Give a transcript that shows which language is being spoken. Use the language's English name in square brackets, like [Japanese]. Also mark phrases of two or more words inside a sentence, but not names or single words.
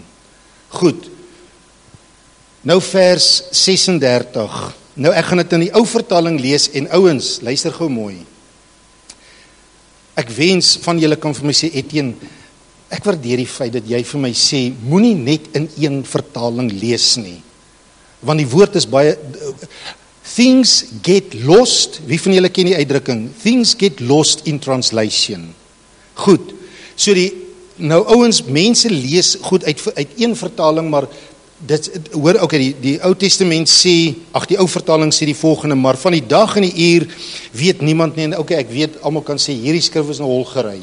[Afrikaans] Goed, nou vers 36. Nou ek gaan dit in die ou vertaling lees en ouens, luister gou mooi. Ek wens van julle kan vir my sê, Etienne, ek waardeer die feit dat jy vir my sê, moenie net in een vertaling lees nie. Want die woord is baie, [English] things get lost, [Afrikaans] wie van julle ken die uitdrukking, [English] things get lost in translation. [Afrikaans] Goed, so nou ouens, mense lees goed uit een vertaling, maar dit, hoor, okay, die Ou Testament sê, die ou vertaling sê die volgende, maar van die dag en die uur weet niemand nie, en okay, ek weet, almal kan sê, hierdie skrif is 'n holgery.